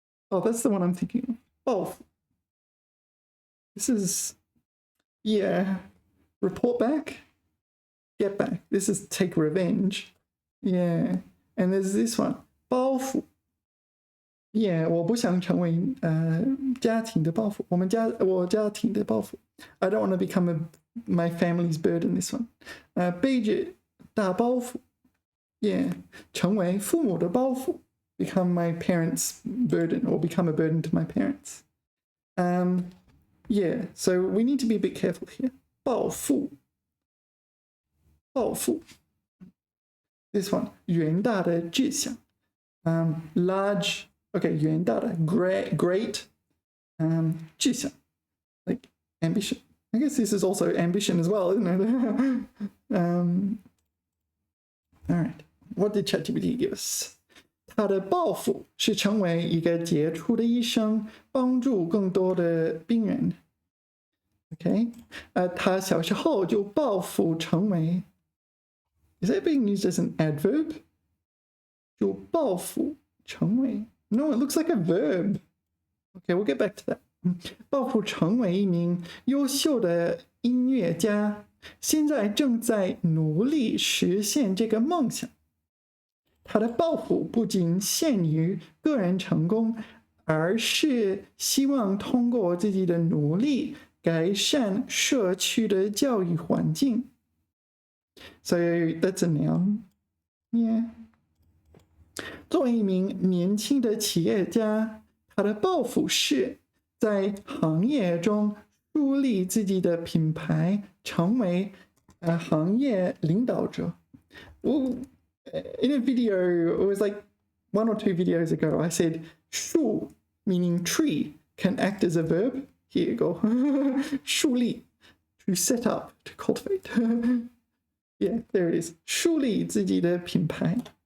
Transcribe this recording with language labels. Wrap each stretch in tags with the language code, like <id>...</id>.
<en>Oh, that's the one I'm thinking of.</en> <zh>抱负.</zh> <en>This is, yeah, report back. get back. This is take revenge. Yeah. And there's this one, 包袱.</en> <zh>Yeah, 我不想成为家庭的包袱。我家庭的包袱。</zh> <en>I don't want to become my family's burden. This one.</en> <zh>背着大包袱。 Yeah, 成为父母的包袱。</zh> <en>Become my parents' burden or become a burden to my parents. Yeah, so we need to be a bit careful here.</en> <zh>报复.报复.</zh> <en>This one,</en> <zh>远大的志向.</zh> <en>Large, okay, 远大的 great, 志向, like ambition. I guess this is also ambition as well, isn't it? All right, what did ChatGPT give us?</en> <zh>他的抱负是成为一个杰出的医生，帮助更多的病人。</zh> <en>Okay,</en> <zh>他小时候就抱负成为</zh> <en>Is that being used as an adverb?</en> <zh>就抱负成为</zh> <en>No, it looks like a verb. Okay, we'll get back to that.</en> <zh>抱负成为一名优秀的音乐家，现在正在努力实现这个梦想。他的抱负不仅限于个人成功，而是希望通过自己的努力改善社区的教育环境。</zh> <en>So that's a noun. Yeah.</en> <zh>作为一名年轻的企业家，他的抱负是在行业中树立自己的品牌，成为行业领导者。</zh> <en>In a video, it was like 1 or 2 videos ago, I said 树 meaning tree can act as a verb. Here you go. 树立 to set up, to cultivate. Yeah, there it is.</en> <zh>树立自己的品牌.</zh>